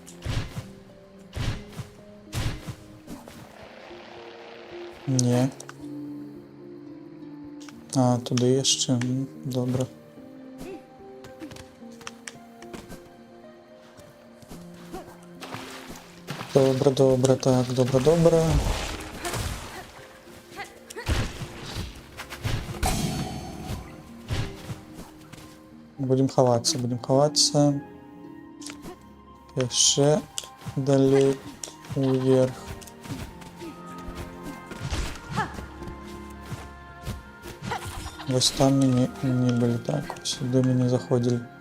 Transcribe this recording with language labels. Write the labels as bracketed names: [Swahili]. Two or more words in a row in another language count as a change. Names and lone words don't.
[Ukrainian] Не. А, туди jeszcze. Добре. Добре, добре, так, добре, добре. [Russian] Будем ховаться, будем ховаться. Еще далее вверх. Ось там мы не были, так, сюда мы не заходили.